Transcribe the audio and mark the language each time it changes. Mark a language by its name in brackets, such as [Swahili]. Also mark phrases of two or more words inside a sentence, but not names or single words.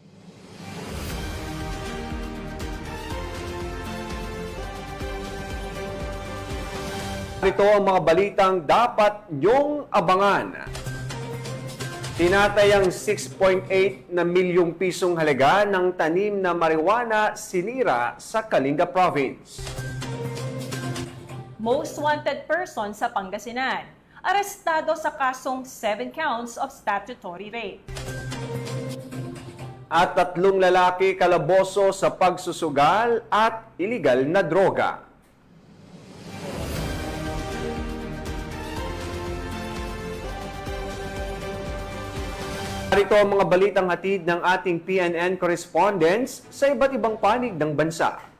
[Filipino] Ito ang mga balitang dapat nyong abangan. Tinatayang 6.8 na milyong pisong halaga ng tanim na marijuana sinira sa Kalinga Province. [English] Most wanted person [Filipino] sa Pangasinan, arestado sa kasong 7 [English] counts of statutory rape. [Filipino] At 3 lalaki kalaboso sa pagsusugal at iligal na droga. Narito ang mga balitang hatid ng ating PNN correspondents sa iba't ibang panig ng bansa.